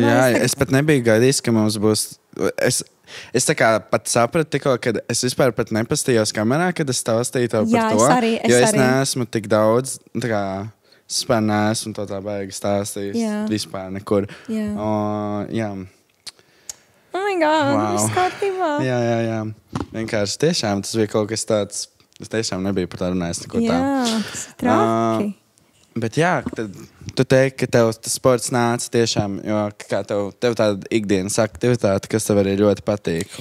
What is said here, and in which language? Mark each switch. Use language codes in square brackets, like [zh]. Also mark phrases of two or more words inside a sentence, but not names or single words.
[lv] Jā, es pat nebiju gaidījis, ka mums būs... Es tā kā pat sapratu tikko, kad es vispār pat nepastījos kamerā, kad es stāstīju tev par to. Es neesmu tik daudz, tā kā, es vispār neesmu to tā baigi stāstījis. Vispār nekur. Jā. Jā. [en] Oh my God, [lv] viss kārtībā. Jā. Vienkārši tiešām tas bija kaut kas tāds... Es tiešām nebiju par tā runājis neko tā. Jā, tas ir traki. Bet jā, tad tu teiksi, ka tev tas sports nāca tiešām, jo kā tev tāda ikdienas aktivitāte, kas tev arī ļoti patīk.